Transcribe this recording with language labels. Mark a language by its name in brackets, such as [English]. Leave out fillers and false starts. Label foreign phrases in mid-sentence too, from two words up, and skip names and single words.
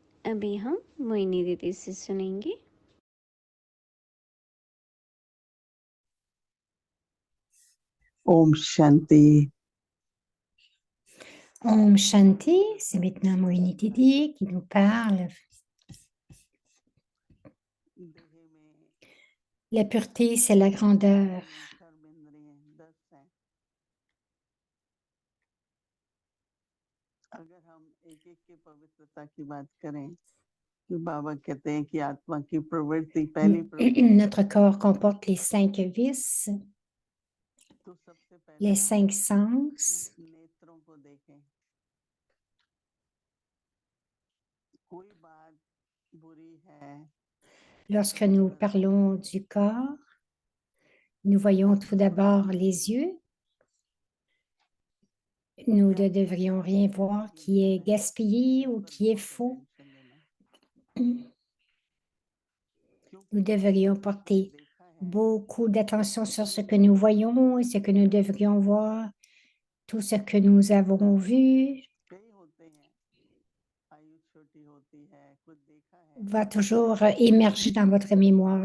[Hindi] अभी हम मोइनी दीदी से सुनेंगे। ओम शांति. ओम शांति, [French] c'est maintenant Moini Didi qui nous parle. La pureté, c'est la grandeur. [Hindi] अगर हम एक एक की पवित्रता की बात करें कि बाबा कहते हैं कि आत्मा की प्रवृत्ति पहली प्रवृत्ति [French] Notre corps comporte les 5 vices, [Hindi] तो सबसे पहले [French] les [Hindi] हम [French] 5 sens. [Hindi] नेत्रों को देखें। कोई बात बुरी है [French] Lorsque nous parlons du corps, nous voyons tout d'abord les yeux. Nous ne devrions rien voir qui est gaspillé ou qui est faux. Nous devrions porter beaucoup d'attention sur ce que nous voyons et ce que nous devrions voir, tout ce que nous avons vu va toujours émerger dans votre mémoire.